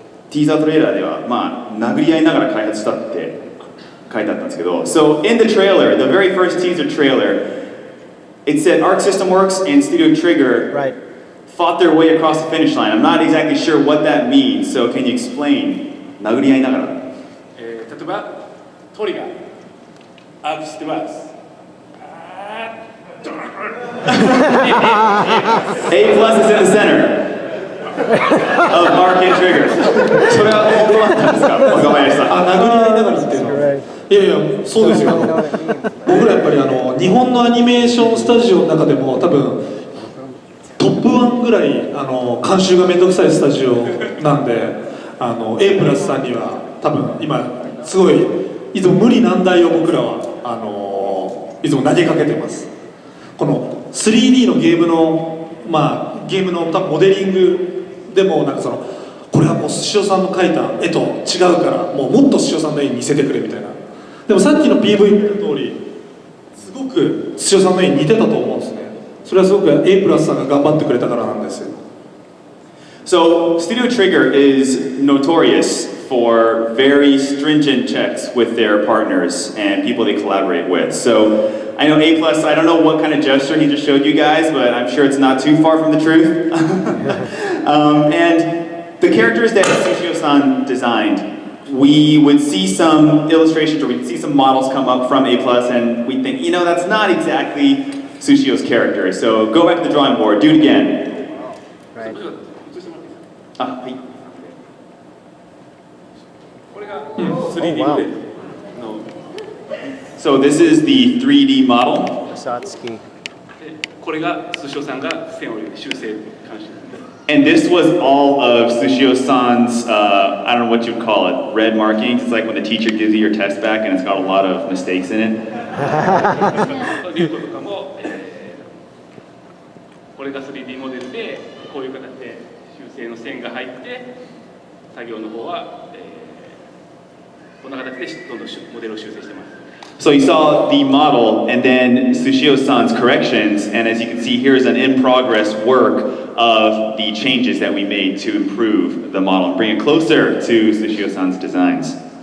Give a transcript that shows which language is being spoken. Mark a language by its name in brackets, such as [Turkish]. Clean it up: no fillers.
[Japanese] ティーザートレーラーでは、殴り合いながら開発したって書いてあったんですけど、 [English] So in the trailer, the very first teaser trailer, it said Arc System Works and Studio Trigger fought their way across the finish line. I'm not exactly sure what that means, so can you explain? [Japanese] 殴り合いながら。例えば、トリガー、アークしてます。 [English] A plus is in the center of Arc and Trigger. [Japanese] それは本当だったんですか、若林さん。殴り合いながらっていうのは。いやいや、そうですよ。僕らやっぱり日本のアニメーションスタジオの中でも多分トップ1ぐらい監修がめんどくさいスタジオなんで、A プラスさんには多分今すごいいつも無理難題を僕らはいつも投げかけてます。この 3D のゲームのゲームの多分モデリングでもなんかそのこれはもうスシオさんの描いた絵と違うからもっとスシオさんの絵に似せてくれみたいな。でもさっきの PV 見た通りすごくスシオさんの絵に似てたと思うんですね。それはすごく A プラスさんが頑張ってくれたからなんですよ。 [English] So, Studio Trigger is notorious for very stringent checks with their partners and people they collaborate with. So, I know A+, I don't know what kind of gesture he just showed you guys, but I'm sure it's not too far from the truth. And the characters that Sushio-san designed, we would see some illustrations or we'd see some models come up from A+, and we'd think, you know, that's not exactly Sushio's character. So, go back to the drawing board, do it again. Right. [Japanese] あ、はい。これが 3D モデルの [English] So this is the 3D model. Satsuki. [Japanese] これが寿司さんが線を修正監視 [English] And this was all of Sushio-san's, I don't know what you'd call it, red markings. It's like when the teacher gives you your test back and it's got a lot of mistakes in it. [Japanese] リュートとかも、これが 3D モデルでこういう形で修正の線が入って作業の方は、こんな形でどんどんモデルを修正してます。 [English] So you saw the model and then Sushio-san's corrections, and as you can see, here is an in-progress work of the changes that we made to improve the model and bring it closer to Sushio-san's designs.